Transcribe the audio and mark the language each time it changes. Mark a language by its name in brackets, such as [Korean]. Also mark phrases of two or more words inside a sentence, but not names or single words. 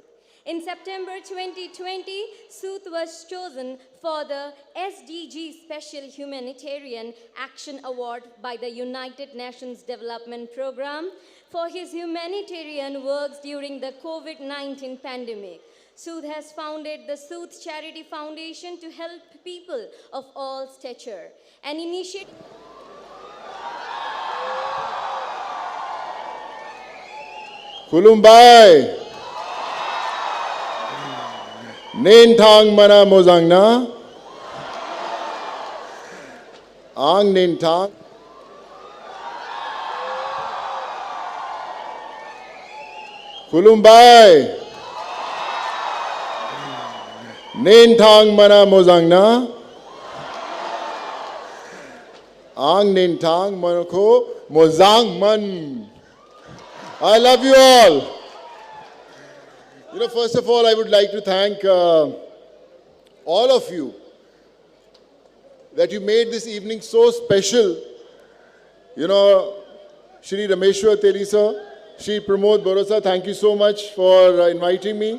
[English] In September 2020, Sood was chosen for the SDG Special Humanitarian Action Award by the United Nations Development Program for his humanitarian works during the COVID-19 pandemic. Sood has founded the Sood Charity Foundation to help people of all stature. An initiative [Bodo] Khulumbai. Nintang mana mozangna. Ang nintang. खुलुमबाय नेनथांग मना मोजांना आंग नेनथांग मनको मोजांग मन. [English] I love you all. You know, first of all, I would like to thank all of you that you made this evening so special. You know, Shri Rameshwar Teli sir, Shri Pramod Borosa, thank you so much for inviting me.